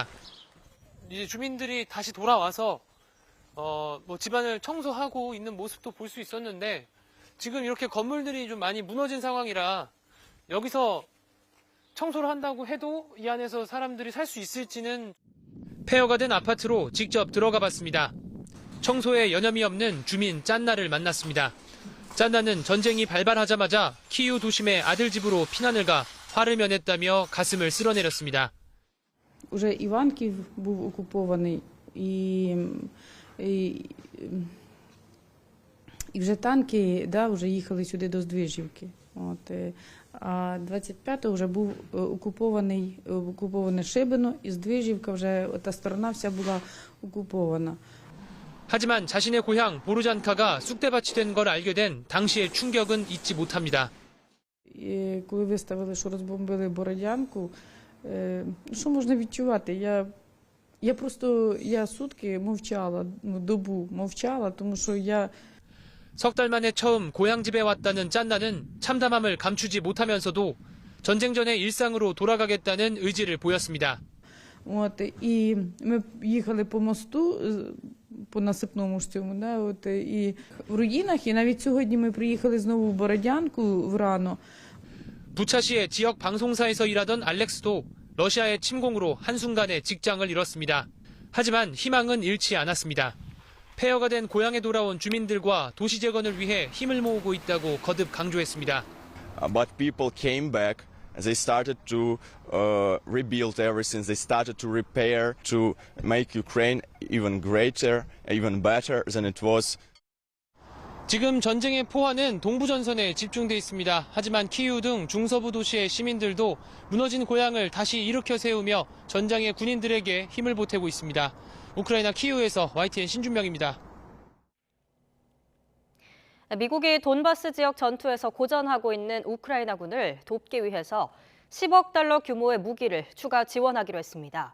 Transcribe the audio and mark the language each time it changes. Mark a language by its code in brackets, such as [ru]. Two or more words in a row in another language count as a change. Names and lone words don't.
[ko] 이제 주민들이 다시 돌아와서 집안을 청소하고 있는 모습도 볼 수 있었는데 지금 이렇게 건물들이 좀 많이 무너진 상황이라 여기서 청소를 한다고 해도 이 안에서 사람들이 살 수 있을지는. 폐허가 된 아파트로 직접 들어가 봤습니다. 청소에 여념이 없는 주민 짠나를 만났습니다. 짠나는 전쟁이 발발하자마자 키이우 도심의 아들 집으로 피난을 가 화를 면했다며 가슴을 쓸어내렸습니다. [uk] Уже Іванків був окупований і вже танки, вже їхали сюди до Здвижівки. А 25-го вже був окуповане Шибино і Здвижівка, вже та сторона вся була окупована. [ko] 하지만 자신의 고향 보르잔카가 쑥대밭이 된 걸 알게 된 당시의 충격은 잊지 못합니다. [uk] І коли виставили, що розбомбили Бородянку, що можна відчувати? Я сутки мовчала, добу мовчала, тому що я... [ko] 석 달 만에 처음 고향집에 왔다는 짠나는 참담함을 감추지 못하면서도 전쟁 전의 일상으로 돌아가겠다는 의지를 보였습니다. [uk] І ми їхали по мосту, по насипному ж цьому, і в руїнах, і навіть сьогодні ми приїхали знову в Бородянку врано. [ko] 부차시의 지역 방송사에서 일하던 알렉스도 러시아의 침공으로 한순간에 직장을 잃었습니다. 하지만 희망은 잃지 않았습니다. 폐허가 된 고향에 돌아온 주민들과 도시 재건을 위해 힘을 모으고 있다고 거듭 강조했습니다. [en] But people came back. They started to rebuild everything. They started to repair, to make Ukraine even greater, even better than it was. [ko] 지금 전쟁의 포화는 동부 전선에 집중돼 있습니다. 하지만 키이우 등 중서부 도시의 시민들도 무너진 고향을 다시 일으켜 세우며 전장의 군인들에게 힘을 보태고 있습니다. 우크라이나 키이우에서 YTN 신준명입니다. 미국이 돈바스 지역 전투에서 고전하고 있는 우크라이나군을 돕기 위해서 10억 달러 규모의 무기를 추가 지원하기로 했습니다.